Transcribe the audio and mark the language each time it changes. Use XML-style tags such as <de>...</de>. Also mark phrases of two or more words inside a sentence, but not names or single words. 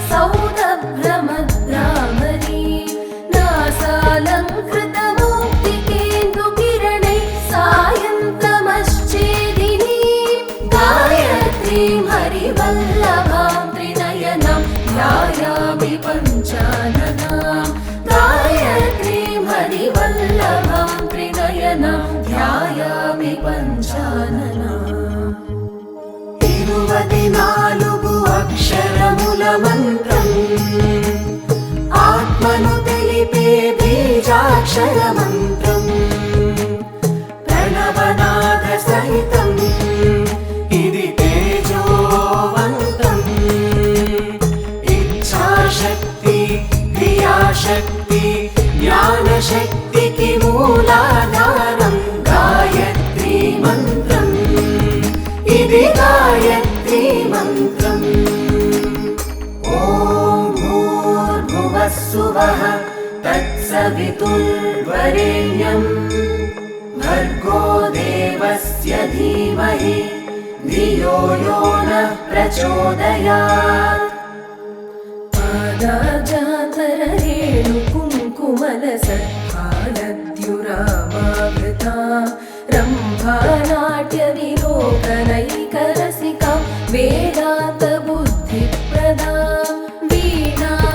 <sa>सौरभ्रमद्रामरीं नासालङ्कृतमौक्तिकेन्दुकिरणैः सायन्तमश्चेदिनीं गायत्रीं हरिवल्लभां त्रिनयनं ध्यायामि पञ्चाननां गायत्रीं हरिवल्लभां त्रिनयनं ध्यायामि पञ्चाननाम्</sa> <te>24 అక్షరముల మంత్రం ఆత్మను తెలిపే బీజాక్షర మంత్రం ప్రణవనాద సహితం ఇది తేజోవంతం ఇచ్ఛాశక్తి క్రియాశక్తి జ్ఞానశక్తికి మూలాధారం గాయత్రీ మంత్రం ఇది గాయత్రీ మంత్రం</te> <sa>ఓం భూర్భువః స్సువః తత్సవితుర్వరేణ్యం భర్గో దేవస్య ధీమహి ధియో యో నః ప్రచోదయాత్ पादाजातररेणुकुङ्कुमलसत्फालद्युरामावृतां रम्भानाट्यविलोकनैकरसिकां वेदान्तबुद्धिप्रदां वीणा</sa>